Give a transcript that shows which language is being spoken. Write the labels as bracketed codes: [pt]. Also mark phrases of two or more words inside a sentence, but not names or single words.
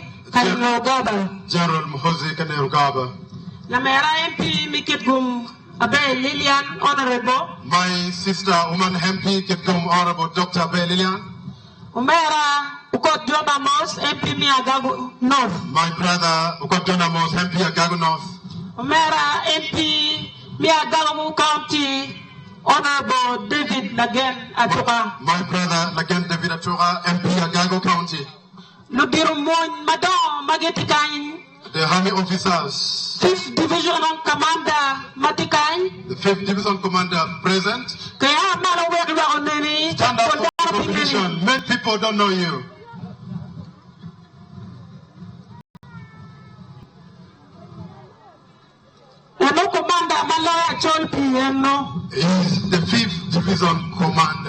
[en] General Muhoozi Kanerugaba. Honorable. My sister, woman MP, Honorable Dr. Abe Lilian. Agago North. My brother, Ukotonamos, MP Agago North. MP Agago County, Honorable David Lagen Atoka. My brother, Lagen David Atoka, MP Agago County. The army officers. 5th Division Commander Matikai. The 5th Division Commander present. Stand up for recognition. Many people don't know you. He's the 5th Division Commander.